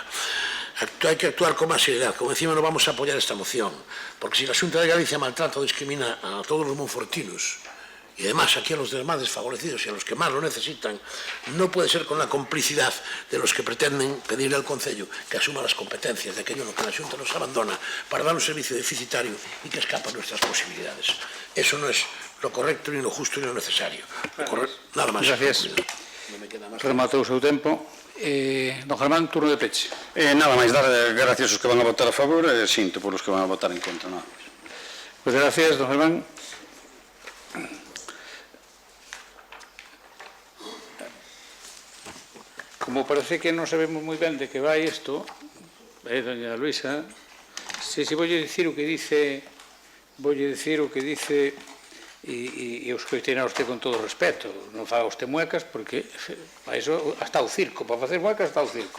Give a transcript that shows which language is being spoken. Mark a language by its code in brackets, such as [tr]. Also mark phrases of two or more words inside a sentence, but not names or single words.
[es] Hay que actuar con más seriedad. Como encima no vamos a apoyar esta moción, porque si la Xunta de Galicia maltrata o discrimina a todos los monfortinos y además aquí a los demás desfavorecidos y a los que más lo necesitan, no puede ser con la complicidad de los que pretenden pedirle al Concello que asuma las competencias de aquello en lo que la Xunta nos abandona para dar un servicio deficitario y que escapa a nuestras posibilidades. Eso no es lo correcto, ni lo justo, ni lo necesario. [gl] Nada máis. Gracias. Rematou o seu tempo. Don Germán, turno de peche. Nada máis, dar gracias aos que van a votar a favor e sinto por os que van a votar en contra. Nada máis. [es] Pues gracias, [gl] don Germán. Como parece que non sabemos moi ben de que vai isto, doña Luisa, se voulle dicir o que dice, e os coitei a usted con todo o respeto, non faga usted muecas, porque para iso está o circo, para facer muecas está o circo.